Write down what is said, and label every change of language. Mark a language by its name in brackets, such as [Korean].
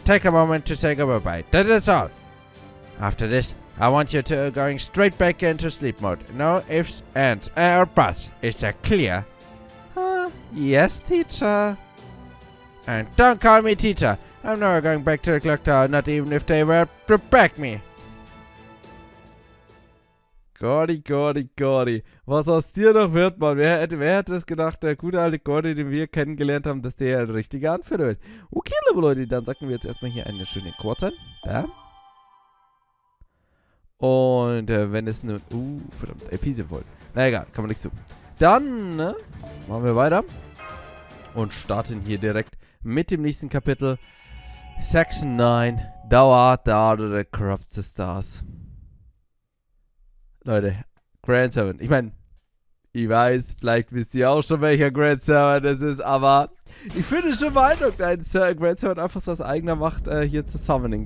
[English] Take a moment to say goodbye. That is all. After this, I want you to going straight back into sleep mode. No ifs, ands, or buts. Is that clear? Yes, teacher. And don't call me teacher. I'm never going back to the clock tower, not even if they were to back me. Gordy. [German] Was aus dir noch wird, Mann? Wer hätte es gedacht, der gute alte Gordy, den wir kennengelernt haben, dass der ein richtiger Anführer wird. Okay, liebe Leute, dann sagen wir jetzt erstmal hier eine schöne Kurz ein. Bam. Und wenn es nun... verdammt, Episode voll. Na egal, kann man nichts tun. Dann, machen wir weiter. Und starten hier direkt mit dem nächsten Kapitel. [English] Section 9. Thou art the order that corrupts the stars. [German] Leute, Grand Servant. Ich meine, ich weiß, vielleicht wisst ihr auch schon, welcher Grand Servant das ist, aber ich finde es schon beeindruckend, einen Grand Servant einfach so aus eigener Macht hier zu summoning.